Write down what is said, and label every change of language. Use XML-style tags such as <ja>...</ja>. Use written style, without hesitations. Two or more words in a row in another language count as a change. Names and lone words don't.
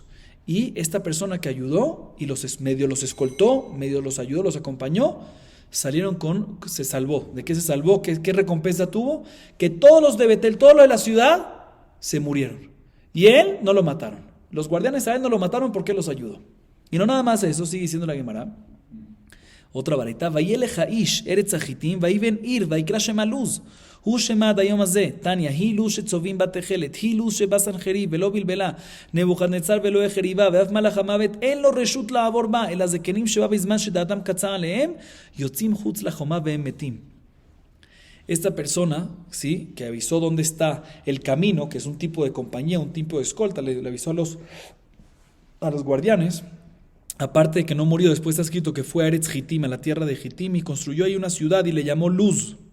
<es>Y esta persona que ayudó y medio los escoltó, medio los ayudó, los acompañó, se salvó. ¿De qué se salvó? ¿Qué recompensa tuvo? Que todos los de Betel, todos los de la ciudad, se murieron. Y él no lo mataron. Los guardianes a él no lo mataron porque él los ayudó. Y no nada más eso, sigue diciendo la Gemara. Otra baraita,</es> <he>וילך האיש ארץ החתים, ויבן עיר, ויקרא שמה לוז. הוא שמה עד היום הזה, תניא, היא לוז שצובעים בתכלת, היא לוז שבא סנחריב ולא בלבלה, נבוכדנצר ולא החריבה, ואף מלאך המוות אין לו רשות לעבור בה, אלא זקנים שבא בזמן שדעתם קצרה עליהם, יוצאים חוץ לחומה והם מתים.</he> <es>Esta persona, ¿sí?, que avisó dónde está el camino, que es un tipo de compañía, un tipo de escolta, le avisó a los guardianes, aparte de que no murió, después está escrito que fue a Eretz Hitim, a la tierra de Hitim, y construyó ahí una ciudad y le llamó Luz.</es>